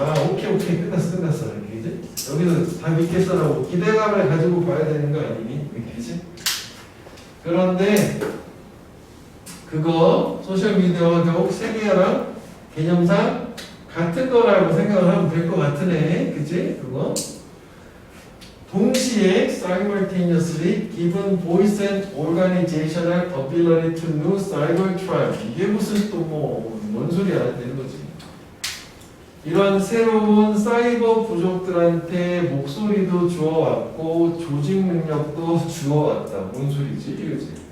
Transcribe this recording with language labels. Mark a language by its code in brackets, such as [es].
[ko] 오케이 끝났어 이렇게 이제 여기서 다 믿겠어라고 기대감을 가지고 봐야 되는 거 아니니? 그지? 그런데 그거 소셜미디어가 결국 세계화랑 개념상 같은 거라고 생각을 하면 될 것 같으네. 그치? 그거. 동시에 [en] simultaneously given voice and organizational ability to new cyber tribe. [ko] 이게 무슨 또 뭔 소리야 되는 거지. 이런 새로운 사이버 부족들한테 목소리도 주어왔고 조직 능력도 주어왔다. 뭔 소리지? 이거지.